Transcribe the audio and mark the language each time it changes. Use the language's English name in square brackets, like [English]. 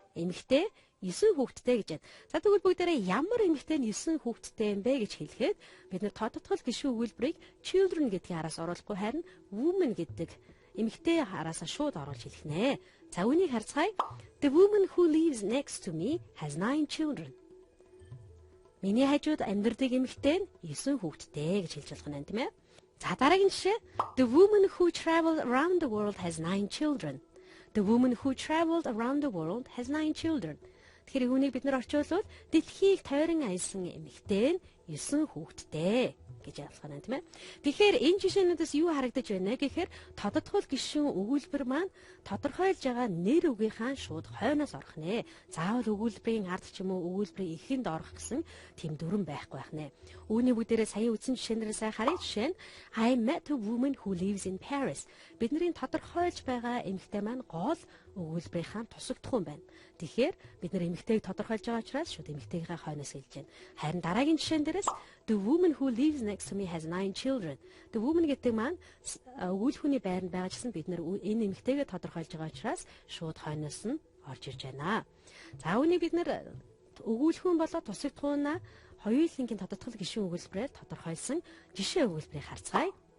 [Mongolian] Эмэгтэй 9 хүүхэдтэй гэж байна. За тэгвэл бүгдээрээ ямар эмэгтэй нь 9 хүүхэдтэй юм бэ гэж хэлэхэд бид нэр тодотгол гишүүн өгүүлбэрийг children гэдгийн араас оруулахгүй харин woman гэдэг эмэгтэй хараасаа шууд оруулж хэлэх нэ. За үүнийг харцгаая. [English] The woman who lives next to me has 9 children. [Mongolian] Миний хажууд амьдардаг эмэгтэй нь 9 хүүхэдтэй гэж хэлж болох нь тийм ээ. За дараагийн жишээ. [English] The woman who traveled around the world has 9 children. The woman who traveled around the world has 9 children. [Mongolian] Тэгэхээр үүнийг бид нар орчуулвал дэлхийг тойрон аялсан эмэгтэй нь 9 хүүхэдтэй гэж ялах нь тийм ээ. Тэгэхээр энэ жишээнүүдээс юу харагдаж байна гэхээр тодотгол гишүүн өгүүлбэр маань тодорхойлж байгаа нэр үгийнхаа шууд хойноос орох нэ. Заавал өгүүлбэрийн ард ч юм уу өгүүлбэрийн эхэнд орох гэсэн тийм дүрэн байхгүй байх нэ. Үүний бүгдээрээ сая үтсэн жишээнээрээ сайн харъя. Жишээ нь [English] I met a woman who lives in Paris. [Mongolian] Бидний тодорхойлж байгаа эмэгтэй маань гол өгүүлбэрийнхаа тусагдах юм байна. Тэгэхээр бид нар эмэгтэйг тодорхойлж байгаа учраас шууд эмэгтэйгийнхээ хойноос хэлж байна. Харин дараагийн жишээн дээрээс [English] the woman who lives next to me has 9 children. [Mongolian] The woman гэдэг маань өгүүлбэрийн байранд байгаа гэсэн бид нар энэ эмэгтэйгээ тодорхойлж байгаа учраас шууд хойноос нь орж ирж байна. За үүнийг бид нар өгүүлбэрийн болоо тусагдахуунаа хоёулынгийн тодотгол гишүүн өгүүлбэрээр тодорхойлсон жишээ өгүүлбэрийг харцгаая.